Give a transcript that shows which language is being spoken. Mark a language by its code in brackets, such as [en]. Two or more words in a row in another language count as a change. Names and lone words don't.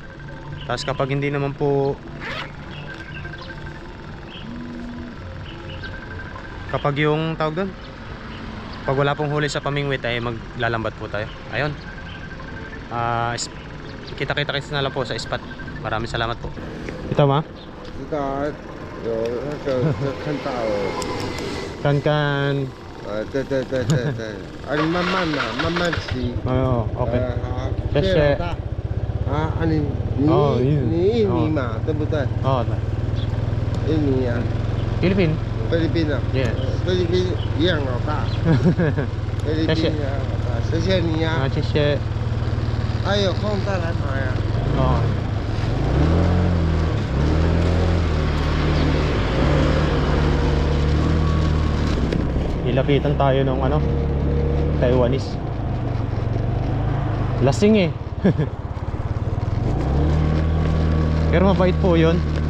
[tl] Tapos kapag hindi naman po, kapag yung tawag doon, pag wala pong huli sa pamingwit ay maglalambat po tayo. Ayun, kita-kita na lang po sa spot. Maraming salamat po. Ito ma? [zh] 知道啊，有那个看到哦。 Kan-kan. 对，啊，你慢慢的，慢慢骑。 [tl] Oo, okay. [zh] 好，谢谢谢谢老大。啊，你哦印印尼嘛，对不对？ [tl] Oo, [zh] 印尼啊， Philippine. 菲律宾啊， [en] Yes. [zh] 菲律宾一样老大，菲律宾谢谢一样老大，谢谢你啊！谢谢. 还有空再来买啊！ [tl] Oo. Ilapitan tayo ng ano, Taiwanese. Lasing eh. Pero mabait po yun.